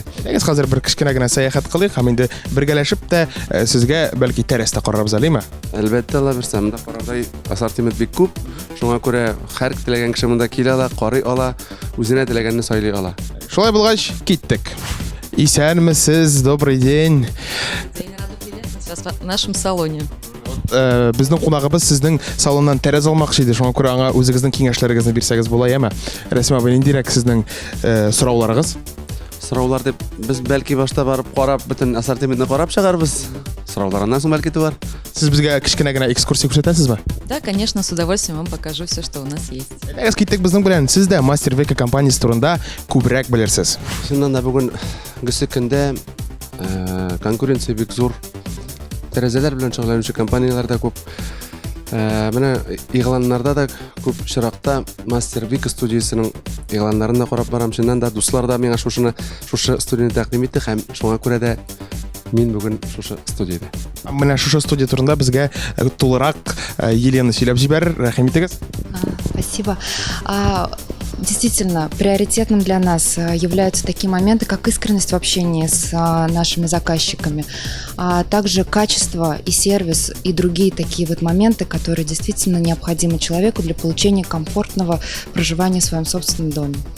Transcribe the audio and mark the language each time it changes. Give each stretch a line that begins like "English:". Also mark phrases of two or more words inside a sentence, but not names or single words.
Tatar: Әгез хәзер бер кичкенә генә сәяхәт кылыйк, һәм инде бергәләшеп тә сезгә бәлки тәрәстә карарбыз, әлеме? Әлбәттә, Алла бирсә, монда парадай ассортимент бик күп. Шуңа күрә һәр теләгән кеше монда килә ала, карый ала, үзенә теләгәнне сайлый ала. Шулай булгач, киттек. Исәнмесез,
Russian: добрый день. Вас в нашем салоне.
Tatar: Безнең кунагыбыз сезнең салоннан тәрәзә алмакчы иде. Шуңа күрә аңа үзегезнең киңәшләрегезне бирсәгез була, яме? Рәсим абый, ниндирәк сезнең сорауларыгыз? Сораулар дип, без бәлки башта барып карап, бөтен ассортиментны карап чыгарбыз. Сорауларыннан соң бәлки туар. Сез безгә кичкенә генә экскурсия күрсәтәсезме?
Russian: Да, конечно, с удовольствием вам покажу все, что у нас есть.
Tatar: Әгез киттек безнең белән. Сез дә Мастер Века компаниясе турында күбрәк белерсез. Шуннан да бүген гысы көндә конкуренция бик зур. Тәрәзәләр белән шөгыльләнүче компанияләр дә күп. Менә игъланнарда да күп чиракта Мастер Века студиясенең игъланнарын да карап барам. Шуннан да дуслар да миңа шушы студияны тәкъдим итте һәм шуңа күрә дә мин бүген шушы студияда. Менә шушы студия турында безгә тулырак Елена сөйләп җибәрер, рәхим итегез.
Russian: Спасибо. Действительно, приоритетным для нас являются такие моменты, как искренность в общении с нашими заказчиками, а также качество и сервис и другие такие вот моменты, которые действительно необходимы человеку для получения комфортного проживания в своем собственном доме.